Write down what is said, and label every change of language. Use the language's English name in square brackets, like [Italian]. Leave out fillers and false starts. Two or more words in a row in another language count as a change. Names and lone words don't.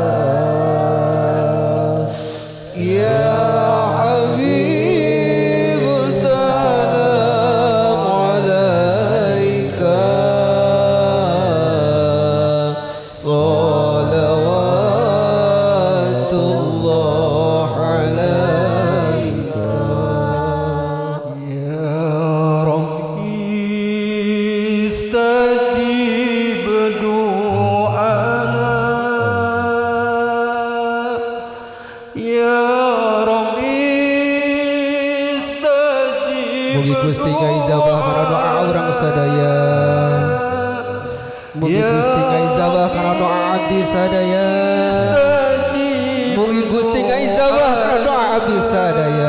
[Arabic] يا حبيب سلام عليك صلوات الله عليك. يا ربي استجب دعاءنا يا ربي استجب [Sundanese] Mugi Gusti ngaijabah kana doa urang sadaya, mugi Gusti ngaijabah kana doa abdi sadaya, mugi Gusti ngaijabah kana doa abdi sadaya.